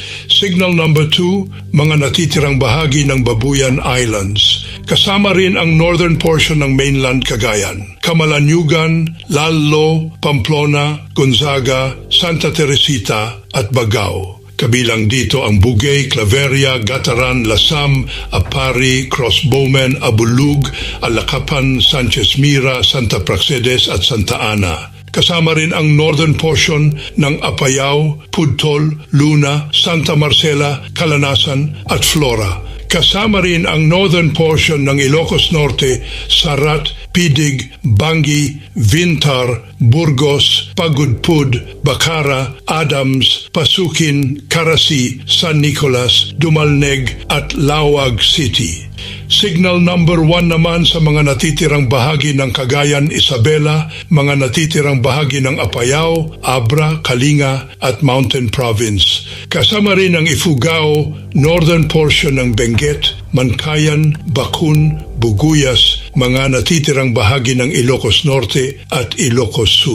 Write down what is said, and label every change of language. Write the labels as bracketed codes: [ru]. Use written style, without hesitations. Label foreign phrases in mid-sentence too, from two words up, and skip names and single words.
[en] Signal number [tl] 2, mga natitirang bahagi ng Babuyan Islands. Kasama rin ang [en] northern portion [tl] ng mainland Cagayan. Camalaniugan, Lalo, Pamplona, Gonzaga, Santa Teresita at Bagao. Kabilang dito ang Bugay, Claveria, Gataran, Lasam, Apari, Crossbowmen, Abulug, Alacapan, Sanchez Mira, Santa Praxedes at Santa Ana. Kasama rin ang [en] northern portion [tl] ng Apayao, Pudtol, Luna, Santa Marcela, Calanasan at Flora. Kasama rin ang [en] northern portion [tl] ng Ilocos Norte, Sarat, Pidig, Bangi, Vintar, Burgos, Pagudpud, Bacara, Adams, Pasukin, Carasi, San Nicolas, Dumalneg at Lawag City. [en] Signal number [tl] 1 naman sa mga natitirang bahagi ng Cagayan, Isabela, mga natitirang bahagi ng Apayao, Abra, Kalinga at Mountain Province. Kasama rin ang Ifugao, [en] northern portion [tl] ng Benguet, Mankayan, Bakun, Buguyas, mga natitirang bahagi ng Ilocos Norte at Ilocos Sur.